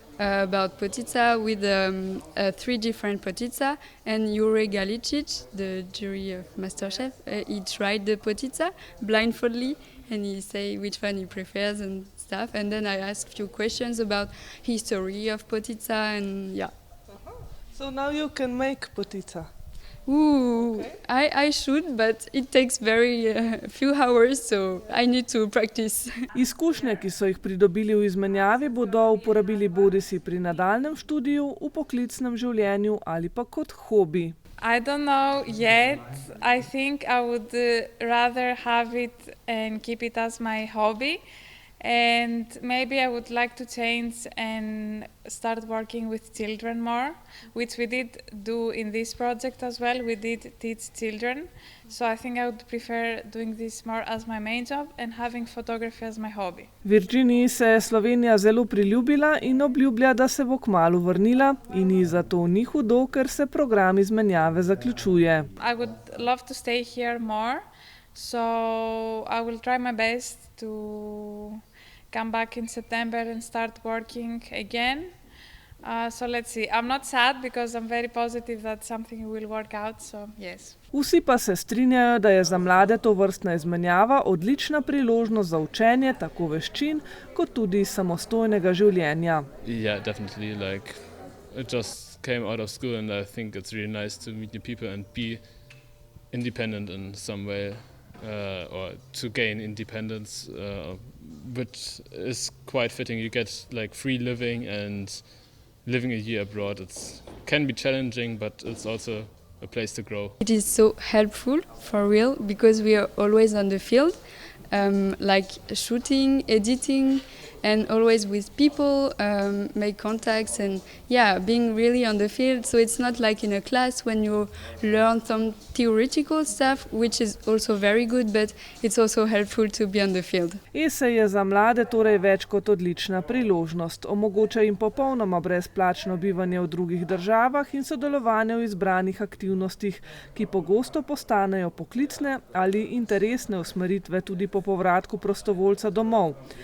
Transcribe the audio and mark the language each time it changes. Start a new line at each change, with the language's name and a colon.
English: about potica with 3 different potica, and Jure Galicic, the jury of MasterChef, he tried the potica blindfoldly, and he say which one he prefers and stuff. And then I asked a few questions about history of potica, and yeah. So now you can make potica. Ooh, okay. I should, but it takes very few hours, so I need to practice.
Slovenian: Izkušnje, ki so jih pridobili v izmenjavi, bodo uporabili bodisi pri nadaljnjem študiju, v poklicnem življenju ali pa kot hobi.
English: I don't know yet. I think I would rather have it and keep it as my hobby. And maybe I would like to change and start working with children more, which we did do in this project as well. We did teach children. So I think I would prefer doing this more as my main job and having photography as my hobby.
Slovenian: Virginiji se je Slovenija zelo priljubila in obljublja, da se bo kmalu vrnila, in ji zato ni hudo, ker se program izmenjave zaključuje.
English: I would love to stay here more, so I will try my best to come back in September and start working again. So let's see. I'm not sad because I'm very positive that something will work out, so yes.
Slovenian: Vsi pa se strinjajo, da je za mlade tovrstna izmenjava odlična priložnost za učenje tako veščin, kot tudi samostojnega življenja.
English: Yeah, definitely. Like, it just came out of school and I think it's really nice to meet new people and be independent in some way, or to gain independence, which is quite fitting. You get like free living, and living a year abroad, can be challenging, but it's also a place to grow. It is so helpful, for real, because we are always on the field, like shooting, editing, and always with people, make contacts, and yeah, being really on the field. So it's not like in a class when you learn some theoretical stuff, which is also very good, but it's also helpful to be on the field.
Slovenian: ESE je za mlade torej več kot odlična priložnost. Omogoča jim popolnoma brezplačno bivanje v drugih državah in sodelovanje v izbranih aktivnostih, ki pogosto postanejo poklicne ali interesne usmeritve tudi po povratku prostovoljca domov.